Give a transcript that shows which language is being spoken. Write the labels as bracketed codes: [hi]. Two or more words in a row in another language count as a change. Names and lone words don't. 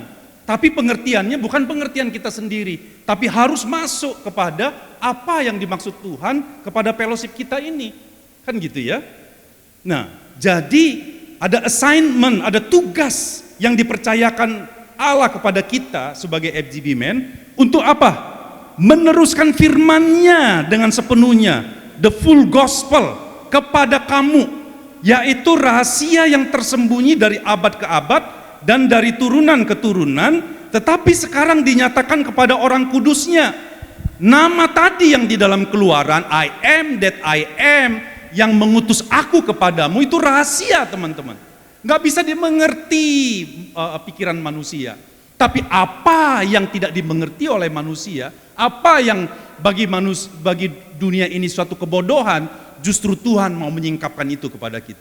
[id] Tapi pengertiannya bukan pengertian kita sendiri, tapi harus masuk kepada apa yang dimaksud Tuhan kepada fellowship kita ini. Kan gitu ya. Nah, jadi ada assignment, ada tugas yang dipercayakan Allah kepada kita sebagai FGB Men untuk apa? Meneruskan firman-Nya dengan sepenuhnya, [en] the full gospel [id] kepada kamu, yaitu rahasia yang tersembunyi dari abad ke abad dan dari turunan ke turunan, tetapi sekarang dinyatakan kepada orang kudus-Nya. Nama tadi yang di dalam Keluaran, [en] I am that I am, [id] yang mengutus aku kepadamu, itu rahasia teman-teman. Nggak bisa dimengerti pikiran manusia. Tapi apa yang tidak dimengerti oleh manusia, apa yang bagi dunia ini suatu kebodohan, justru Tuhan mau menyingkapkan itu kepada kita.